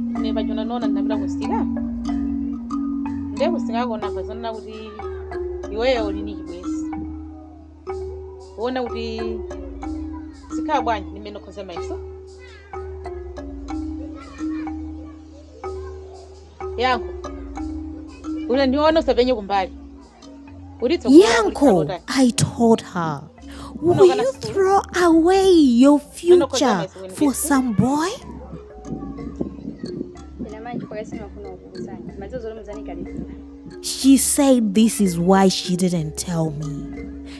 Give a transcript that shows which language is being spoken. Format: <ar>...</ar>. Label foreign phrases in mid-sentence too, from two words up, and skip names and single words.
<ny>ine pachona nona ndinapita kusika nde kusika kona pazonena kuti iweyo uli ndi chibwezi uona kuti zikhala bwanji ndimene ukhoza maiso Yankho una ndiona usapenye kumbali Yankho,</ny> <en>I told her, will you throw away your future for some boy? She said this is why she didn't tell me.</en>